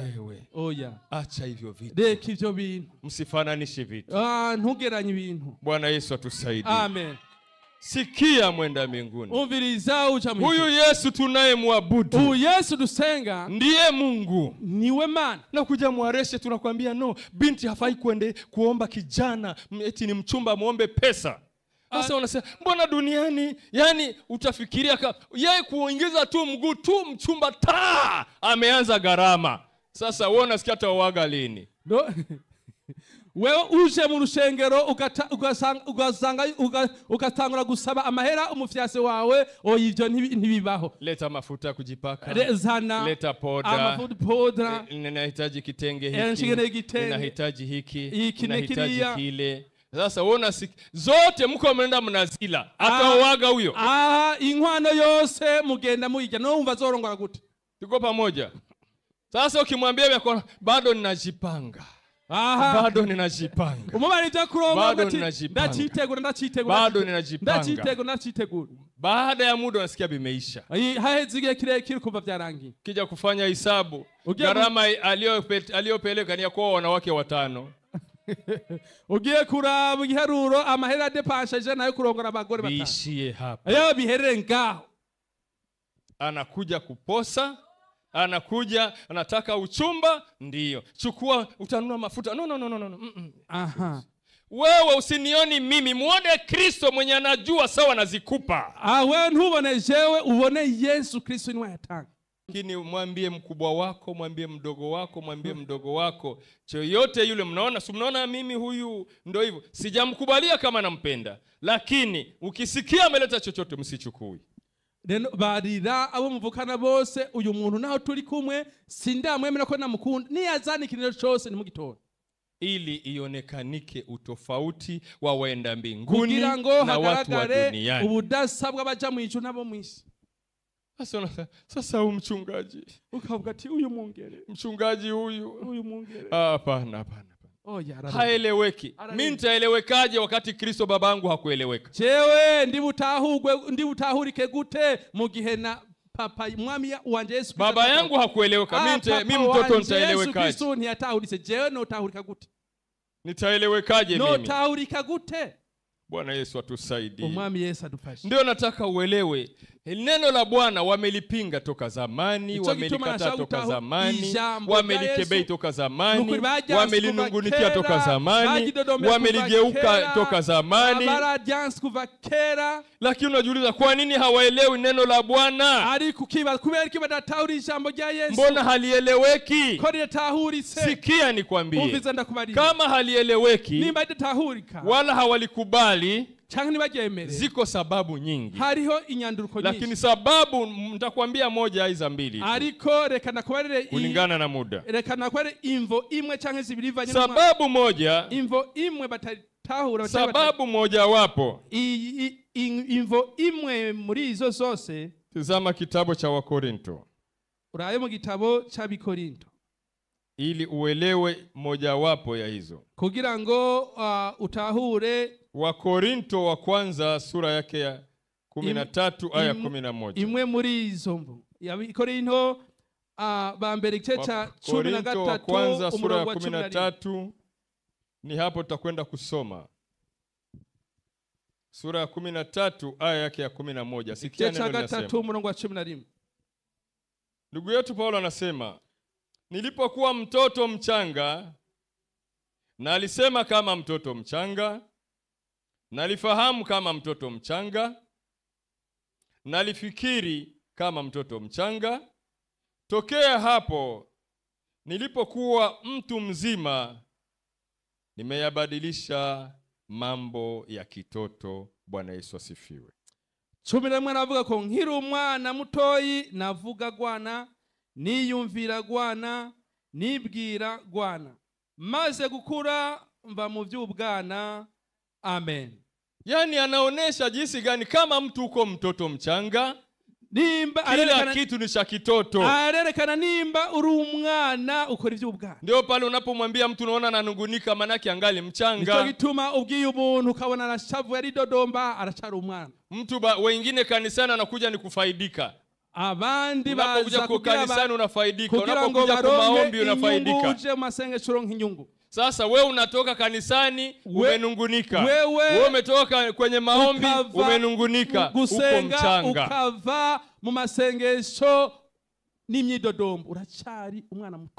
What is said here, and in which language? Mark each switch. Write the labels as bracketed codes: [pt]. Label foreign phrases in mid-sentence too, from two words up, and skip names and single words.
[rn] Oya, [sw] acha hivyo vitu. [rn] Deka ivyo bintu. [sw] Msifananishe vitu. [rn] Ntugeranye ibintu. [sw] Bwana Yesu atusaidie. Amen. Sikia mwenda mbinguni. [rn] Umviriza ucha Mungu. [sw] Huyu Yesu tunayemwabudu, [rn] huyu Yesu dusenga, [sw] ndiye Mungu, [rn] niwe Mana. [sw] Na kuja Mwareshe tunakwambia no, binti hafai kuomba kijana eti ni mchumba muombe pesa. Sasa unasema mbona duniani, yani utafikiria yeye kuingiza tu mguu tu mchumba ameanza gharama. Sasa wewe unasikia tawaga lini? [rn] Wewe uje mu rushengero ugatangura gusaba amahera umufyase wawe, ivyo ntibibaho. [sw] Leta mafuta kujipaka, leta poda, ninahitaji kitenge hiki, ninahitaji hiki, ninahitaji kile. Sasa uona zote mko mnaenda mnazila, atawaga huyo. [rn] Inkwano yose mugenda muyijya, no umva zorongora gute? [sw] Tuko pamoja. Sasa ukimwambia bado ninajipanga, bado ninajipanga, [rn] umubarije kuronga gati ndacitegura [sw] bado ninajipanga, [rn] ndacitegura. [sw] Baada ya muda unasikia bimeisha. [rn] Haheze igihe kirekire kumva byarangiye. [sw] Kija kufanya hisabu, gharama aliyopeleka ni kwa wanawake 5. [rn] Ugiye kuraba igiharuro amahera depanshaje nayo kurongora abagore 5. [sw] Bishiye hapa. [rn] Ayo biherere ngaho. [sw] Anakuja kuposa, anakuja anataka uchumba, ndiyo. Chukua utanunua mafuta. No. Aha. Wewe usinioni mimi, muone Kristo mwenye anajua sawa nazikupa. [rn] Wewe ntubone jewe, ubone Yesu Kristo ni wayatanga. [sw] Lakini mwambie mkubwa wako, mwambie mdogo wako, mwambie mdogo wako, choyote yule mnaona mimi huyu ndio hivyo. Sijamkubalia kama nampenda, lakini ukisikia ameleta chochote msichukui. [rn] Reno barira abo muvukana bose, uyu muntu naho turi kumwe sindamwemera ko namukunda, niyazana ikintu cyose nimugitora, [sw] ili ionekanike utofauti wa waenda mbinguni na watu wa duniani, [rn] ubudasa bw'abaja mu ijuru nabo mwisi. [sw] Sasa mchungaji [rn] ukavuga ati uyu mungere, [sw] mchungaji uyu [rn] mungere, [sw] hapana. Haeleweki. Mimi nitaelewekaje wakati Kristo babangu hakueleweka? [rn] Jewe ndibutahurike gute mu gihe na papa mwami wanje Yesu Kristo [sw] baba yangu hakueleweka? Mimi mtoto nitaelewekaje? [rn] Yesu Kristo ntiyatahuritse, jewe no tahurika gute? [sw] Nitaelewekaje mimi? [rn] No tahurika gute? [sw] Bwana Yesu atusaidie. [rn] Umwami Yesu adufashe. [sw] Ndio nataka uelewe. Neno la Bwana wamelipinga toka zamani, wamelikataa toka zamani, wamelikebei toka zamani, wamelinungunikia toka zamani, wameligeuka toka zamani. Lakini unajiuliza kwa nini hawaelewi neno la Bwana? Mbona halieleweki? Sikia nikwambie. Kama halieleweki wala hawalikubali, [rn] canke ntibaryemere. [sw] Ziko sababu nyingi, [rn] hariho inyanduruko nyinshi, [sw] lakini sababu nitakwambia moja aiza mbili [rn] ariko reka nakubarire [sw] kulingana na muda. [rn] reka nakubarire imvo imwe canke zibiri ivanye [sw] sababu moja, [rn] imvo imwe batatahura, [sw] sababu moja wapo [rn] imvo imwe muri izo zose. [sw] Tazama kitabu cha Wakorinto, [rn] uraye mu gitabo c'Abikorinto [sw] ili uelewe moja wapo ya hizo, [rn] kugira ngo utahure. [sw] Wakorinto wa kwanza sura yake ya 13 aya 11. [rn] imwe muri izo mvo y'Abikorinto ba mbere igice ca 13 [sw] kwanza sura ya 13. Ni hapo tutakwenda kusoma sura ya 13 aya yake ya 11. Sikia neno linasema. 13:11. Ndugu yetu Paulo anasema, nilipokuwa mtoto mchanga nalisema kama mtoto mchanga, nalifahamu kama mtoto mchanga, nalifikiri kama mtoto mchanga. Tokea hapo nilipokuwa mtu mzima nimeyabadilisha mambo ya kitoto. Bwana Yesu asifiwe. [rn] 11 navuga ko nkiri umwana mutoyi navuga gwana, niyumvira gwana, nibwira gwana, maze gukura mva mu by'ubwana. Amen. [sw] Yani anaonesha jinsi gani kama mtu uko mtoto mchanga, [rn] nimba [sw] kila kitu ni cha kitoto. [rn] Arerekana nimba uri umwana ukora iby'ubwana. [sw] Ndio pale unapomwambia mtu unaona ananungunika, manaki angali mchanga. [rn] Nicyo gituma ubwiye umuntu ukabona arashavu yari dodomba, arachara umwana. [sw] Mtu wengine kanisani anakuja ni kufaidika. [rn] Abandi baza [sw] kuja kanisani unafaidika, unapokuja kwa maombi unafaidika. [rn] Uje masengero nk'inyungu. [sw] Sasa wewe unatoka kanisani umenungunika, wewe umetoka kwenye maombi umenungunika, uko mchanga, [rn] ukava mu masengesho n'imyidodombo, urachari umwana muto,